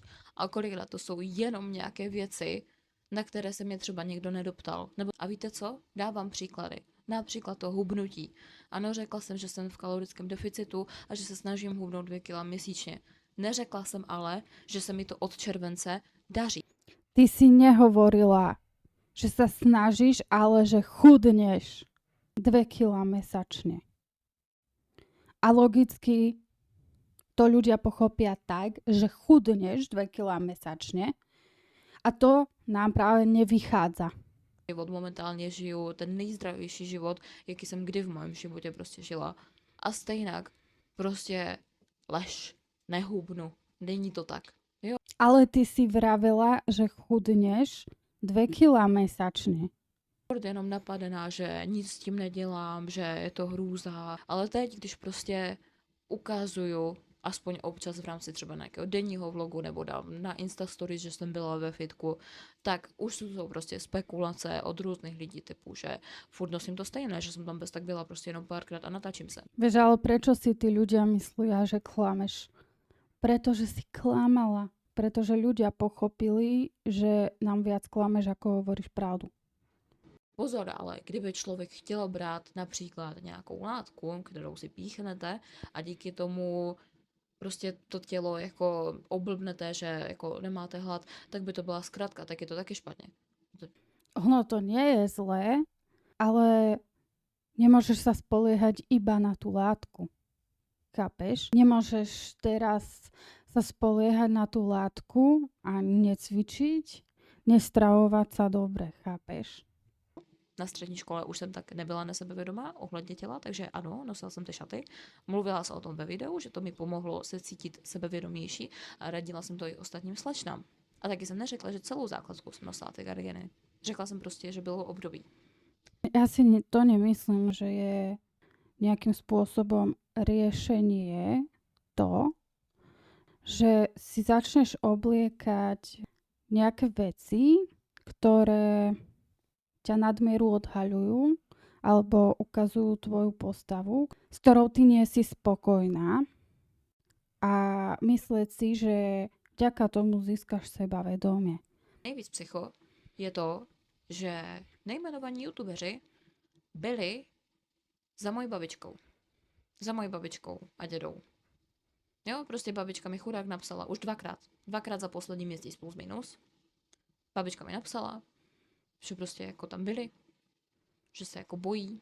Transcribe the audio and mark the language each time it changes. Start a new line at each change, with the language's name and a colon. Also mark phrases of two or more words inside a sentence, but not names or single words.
Czech: A kolikrát to jsou jenom nějaké věci, na které se mě třeba někdo nedoptal. A víte co? Dávám příklady. Například to hubnutí. Ano, řekla jsem, že jsem v kalorickém deficitu a že se snažím hubnout 2 kg měsíčně. Neřekla jsem ale, že se mi to od července daří.
Slovak: Ty si nehovorila, že sa snažíš, ale že chudneš 2 kg mesačne. A logicky to ľudia pochopia tak, že chudneš 2 kg mesačne a to nám práve nevychádza.
Czech: Momentálně žiju ten nejzdravější život, jaký jsem kdy v mém životě prostě žila. A stejnak prostě lež, nehubnu, není to tak. Jo.
Slovak: Ale ty si vravela, že chudneš 2 kg mesačne.
Czech: Jenom napadená, že nic s tím nedělám, že je to hrůza. Ale teď, když prostě ukazuju, aspoň občas v rámci třeba nějakého denního vlogu nebo dám na Instastories, že jsem byla ve fitku, tak už jsou prostě spekulace od různých lidí typu, že furt nosím to stejné, že jsem tam bez tak byla prostě jenom párkrát a natáčím se.
Slovak: Vieš, ale prečo si tí ľudia myslia, že klameš? Pretože si klamala. Pretože ľudia pochopili, že nám viac klameš, ako hovoríš pravdu.
Czech: Pozor, ale kdyby člověk chtěl brát například nějakou látku, kterou si píchnete a díky tomu prostě to tělo jako oblbnete, že jako nemáte hlad, tak by to byla zkratka, tak je to taky špatně.
Slovak: Ono to nie je zlé, ale nemôžeš sa spoliehať iba na tú látku. Chápeš? Nemôžeš teraz sa spoliehať na tú látku a necvičiť, nestravovať sa dobre, chápeš?
Czech: Na střední škole už jsem tak nebyla nesebevědomá ohledně těla, takže ano, nosila jsem ty šaty. Mluvila jsem o tom ve videu, že to mi pomohlo se cítit sebevědomější a radila jsem to i ostatním slečnám. A taky jsem neřekla, že celou základku jsem nosila ty gardiny. Řekla jsem prostě, že bylo období.
Slovak: Ja si to nemyslím, že je nejakým spôsobom riešenie to, že si začneš obliekať nejaké veci, ktoré ťa nadmieru odhaľujú alebo ukazujú tvoju postavu, s ktorou ty nie si spokojná a myslieť si, že vďaka tomu získaš sebavedomie.
Czech: Nejvíc psycho je to, že nejmenovaní youtubeři byli za mojí babičkou. Za mojí babičkou a dědou. Jo, prostě babička mi chudák napsala už dvakrát za poslední měsíc plus minus. Babička mi napsala, že prostě jako tam byli, že se jako bojí.